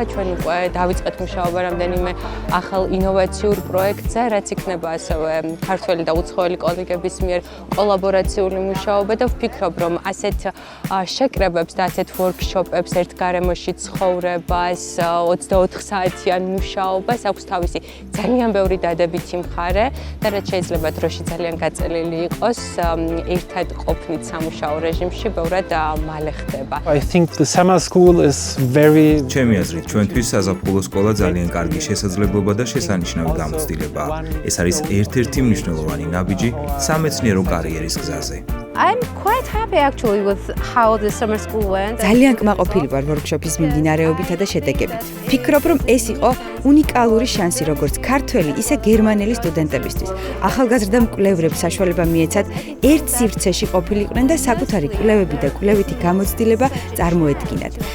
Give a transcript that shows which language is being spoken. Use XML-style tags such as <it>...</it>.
<ka>ჩვენ უკვე დავიწყეთ მუშაობა რამდენიმე ახალ ინოვაციურ პროექტზე, რაც იქნება ასევე ქართველი და უცხოელი კოლეგების მიერ კოლაბორაციული მუშაობა და ვფიქრობ, რომ ასეთ შეკრებებს და ასეთ ვორქშოპებს, ერთ გარემოში ცხოვრებას, 24 საათიან მუშაობას აქვს თავისი ძალიან ბევრი დადებითი მხარე და რაც შეიძლება დროში ძალიან გაწელილი იყოს, ერთად ყოფნით სამუშაო რეჟიმში ბევრად მალე ხდება.</ka> <en>I think the summer school is very</en> <ka>ჩემი აზრით, ჩვენთვის საზაფხულო სკოლა ძალიან კარგი შესაძლებლობა და შესანიშნავი გამოცდილებაა. ეს არის ერთ-ერთი მნიშვნელოვანი ნაბიჯი სამეცნიერო კარიერის გზაზე.</ka> <en>I'm quite happy actually with how the summer school went.</en> <ka>ძალიან კმაყოფილი ვარ ვორქშოპის მიმდინარეობითა და შედეგებით. ფიქრობ, რომ ეს იყო უნიკალური შანსი როგორც ქართველი, ისე გერმანელი სტუდენტებისთვის. ახალგაზრდა მკვლევრებს საშუალება მიეცათ ერთ სივრცეში ყოფილიყვნენ და საკუთარი კვლევები და კვლევითი გამოცდილება წარმოედგინათ.</ka>